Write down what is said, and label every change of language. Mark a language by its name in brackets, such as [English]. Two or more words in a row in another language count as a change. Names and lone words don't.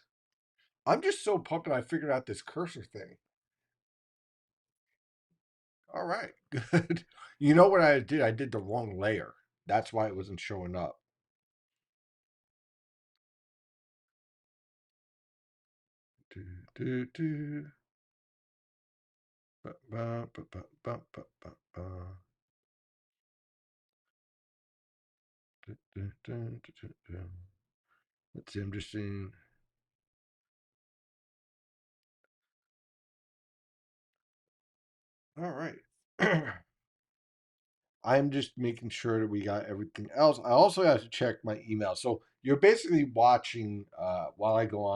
[English] I'm just so pumped that I figured out this cursor thing. All right, good. You know what I did? I did the wrong layer. That's why it wasn't showing up. Do, do, do. Ba, ba, ba, ba, ba, ba, ba, ba. Du, du, du, du, du, du. Let's see, I'm just seeing. All right. I'm just making sure that we got everything else. I also have to check my email. So you're basically watching while I go on.